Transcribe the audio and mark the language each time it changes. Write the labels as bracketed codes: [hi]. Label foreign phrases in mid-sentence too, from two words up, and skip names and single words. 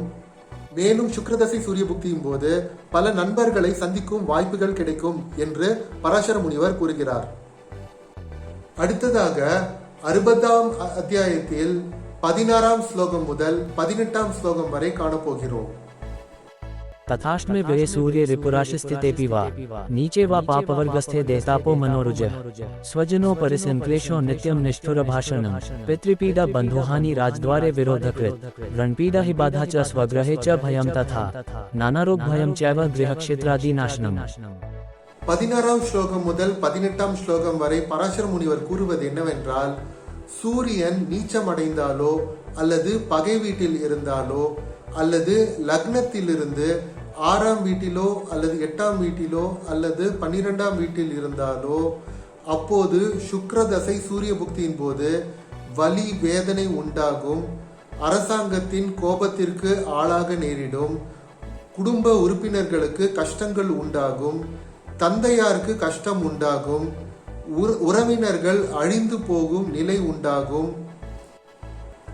[ta] மேலும் சுக்கிரதசை சூரிய புக்தியின் போது பல நண்பர்களை சந்திக்கும் வாய்ப்புகள் கிடைக்கும் என்று பராசர முனிவர் கூறுகிறார். அடுத்ததாக 60ஆம் அத்தியாயத்தில் 16ஆம் ஸ்லோகம் முதல் 18ஆம் ஸ்லோகம் வரை காணப்போகிறோம். [sa] तथाष्टमे व्यये सूर्ये रिपुराशिस्थितेऽपि वा नीचे वा पापवर्गस्थे देतापो मनोरुजः स्वजनो परिसंक्लेशो नित्यं निष्ठुरभाषणं पितृपीडा बन्धुहानि राजद्वारे विरोधकृत् व्रणपीडा हि बाधा च स्वगृहे च भयं तथा नानारोग भयं चैव गृहक्षेत्रादिनाशनम्. [ta] 16ஆம் ஸ்லோகம் முதல் 18ஆம் ஸ்லோகம் வரை பராசர முனிவர் கூறுவது என்னவென்றால், சூரியன் நீச்சமடைந்தாலோ அல்லது பகை வீட்டில் இருந்தாலோ அல்லது லக்னத்திலிருந்து 6ஆம் வீட்டிலோ அல்லது 8ஆம் வீட்டிலோ அல்லது 12ஆம் வீட்டில் இருந்தாலோ, அப்போது சுக்கிரதசை சூரிய புக்தியின் போது வலி வேதனை உண்டாகும், அரசாங்கத்தின் கோபத்திற்கு ஆளாக நேரிடும், குடும்ப உறுப்பினர்களுக்கு கஷ்டங்கள் உண்டாகும், தந்தையாருக்கு கஷ்டம் உண்டாகும், உறவினர்கள் அழிந்து போகும் நிலை உண்டாகும்,